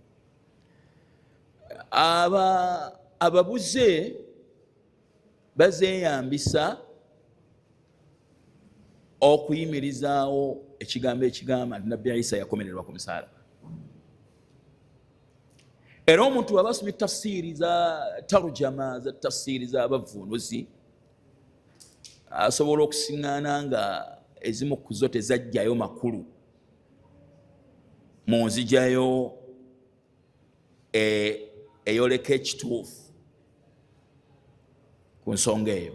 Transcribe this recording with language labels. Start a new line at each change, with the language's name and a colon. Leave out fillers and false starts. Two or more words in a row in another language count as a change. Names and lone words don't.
Ganda: Ababuze bazeeyambisa okuyimirizaawo ekigambo ekigamba nti Nabbi Isa yakomererwa ku musalaba. Era omuntu aba asomye tafsiri za tarujama, za tafsiri z'abavvuunuzi, asobola okusiŋŋaana nga ezimu ku zo tezajjayo makulu mu nzijayo eyoleka ekituufu ku nsonga eyo.